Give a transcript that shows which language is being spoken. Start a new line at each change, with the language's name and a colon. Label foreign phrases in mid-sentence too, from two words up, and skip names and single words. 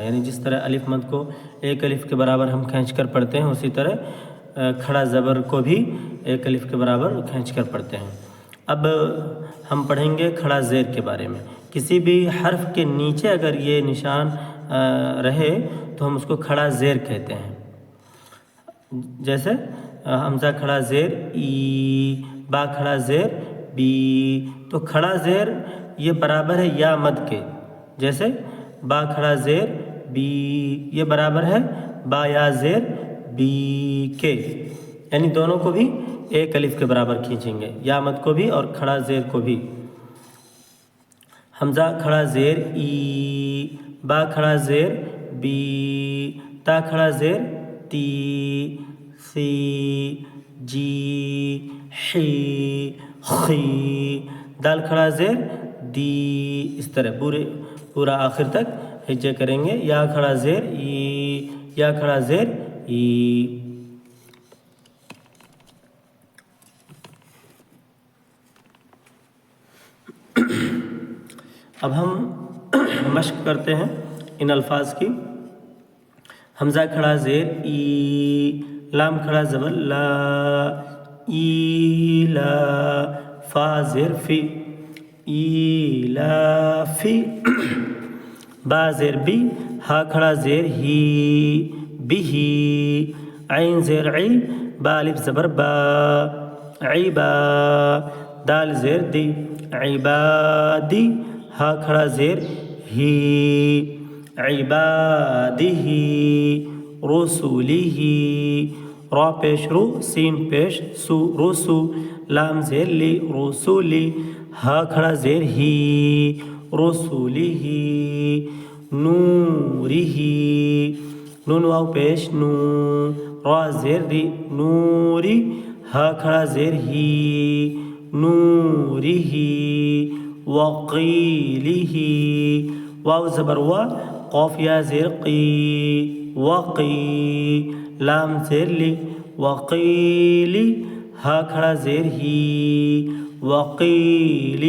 Urdu: یعنی جس طرح الف مد کو ایک الف کے برابر ہم کھینچ کر پڑھتے ہیں اسی طرح کھڑا زبر کو بھی ایک الف کے برابر کھینچ کر پڑھتے ہیں. اب ہم پڑھیں گے کھڑا زیر کے بارے میں. کسی بھی حرف کے نیچے اگر یہ نشان رہے تو ہم اس کو کھڑا زیر کہتے ہیں. جیسے حمزہ کھڑا زیر ای با کھڑا زیر بی تو کھڑا زیر یہ برابر ہے یا مد کے. جیسے با کھڑا زیر بی یہ برابر ہے با یا زیر بی کے. یعنی دونوں کو بھی ایک الف کے برابر کھینچیں گے یا مد کو بھی اور کھڑا زیر کو بھی. حمزہ کھڑا زیر ای با کھڑا زیر بی تا کھڑا زیر تی سی جی حی خی دال کھڑا زیر دی. اس طرح پورا آخر تک ہجے کریں گے. یا کھڑا زیر ای یا کھڑا زیر ای. اب ہم مشق کرتے ہیں ان الفاظ کی. حمزہ کھڑا زیر ای لام کھڑا زبر لا ای لا فا زیر فی ای لا فی با زیر بی ہا کھڑا زیر ہی بھی عین زیر عی با الف زبر با عیبا دال زیر دی عبادی ہا کھڑا زیر ہی عبادی رسولی را پیش رو سین پیش سو رسو لام زیر لی رسولی ہا کھڑا زیر ہی رسولی نوری نون واو پیش نو را زیر ری نوری ہا کھڑا زیر ہی نوری وقیلی واو زبر وا قاف یا زیر قی وقی لام زیر لی وقیلی ہا کھڑا زیر ہی وقیلی.